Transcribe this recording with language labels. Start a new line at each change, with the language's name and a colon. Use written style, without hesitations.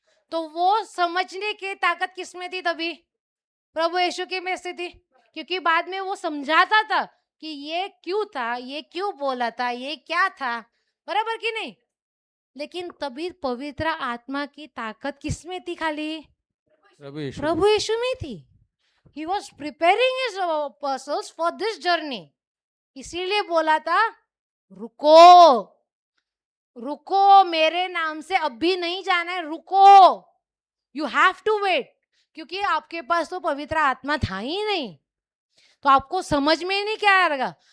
Hindi: तो वो समझने की ताकत किसमें थी? तभी प्रभु यीशु के में से थी, क्योंकि बाद में वो समझाता था कि ये क्यों था, ये क्यों बोला था, ये क्या था, बराबर कि नहीं? लेकिन तभी पवित्र आत्मा की ताकत किसमें थी? खाली प्रभु यीशु में थी।
English: He was preparing his apostles for this journey.
Hindi: इसीलिए बोला था रुको, रुको, मेरे नाम से अभी नहीं जाना है, रुको,
English: You have to wait.
Hindi: क्योंकि आपके पास तो पवित्र आत्मा था ही नहीं, तो आपको समझ में नहीं क्या आएगा।